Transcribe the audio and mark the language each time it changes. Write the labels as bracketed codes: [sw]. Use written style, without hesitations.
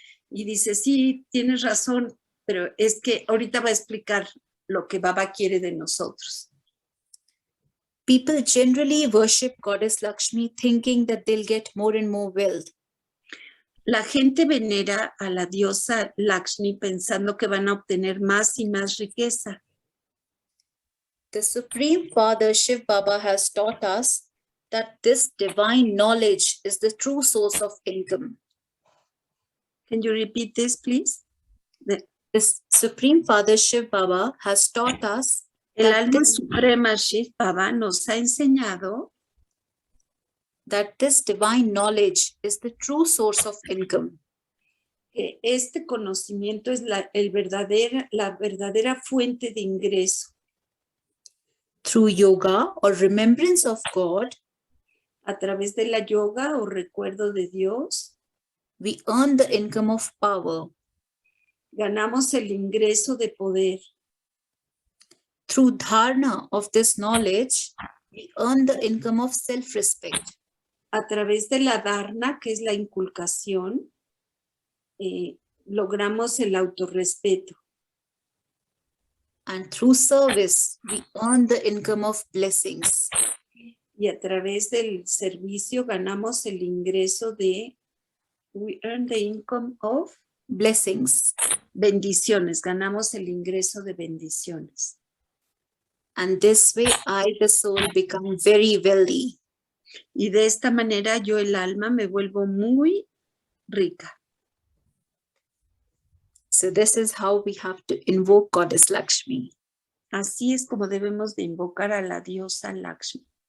[es] Y dice, sí, tienes razón, pero es que ahorita va a explicar lo que Baba quiere de nosotros. [en] People generally worship Goddess Lakshmi thinking that they'll get more and more wealth. [es] La gente venera a la diosa Lakshmi pensando que van a obtener más y más riqueza. [en] The Supreme Father Shiv Baba has taught us that this divine knowledge is the true source of income. Can you repeat this, please? The Supreme Father Shiv Baba has taught us [es] El [en] that [es] alma suprema Shiv Baba nos ha enseñado [en] that this divine knowledge is the true source of income. [es] Que este conocimiento es la verdadera fuente de ingreso. [en] Through yoga or remembrance of God, [es] A través de la yoga o recuerdo de Dios, [en] we earn the income of power. [es] ganamos el ingreso de poder. [en] Through dharana of this knowledge, we earn the income of self-respect. [es] A través de la dharana, que es la inculcación, logramos el autorrespeto. [en] And through service, we earn the income of blessings. [es] Y a través del servicio ganamos el ingreso de, [en] we earn the income of Blessings. [es] bendiciones, ganamos el ingreso de bendiciones. [en] And this way, I, the soul, become very wealthy. [es] Y de esta manera yo, el alma, me vuelvo muy rica. [en] So this is how we have to invoke Goddess Lakshmi. [es] Así es como debemos de invocar a la diosa Lakshmi.